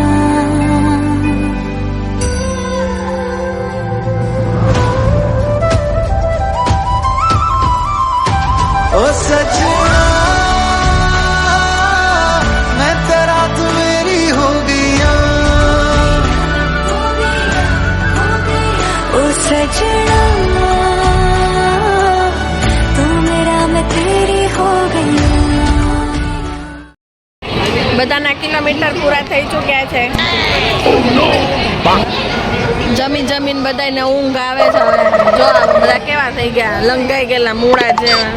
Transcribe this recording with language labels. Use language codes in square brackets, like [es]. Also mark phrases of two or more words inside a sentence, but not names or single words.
[pa] ਓ ਸਜਨਾ ਮੈਂ ਤੇਰਾ ਤੂ ਮੇਰੀ ਹੋ ਗਈਆ ਓ ਸਜਨਾ [gu] બધાના કિલોમીટર પૂરા થઈ ચૂક્યા છે. જમીન જમીન બધાને ઊંઘ આવે છે. હવે જો બધા કેવા થઈ ગયા, લંગાઈ ગયેલા મૂળા જેવા.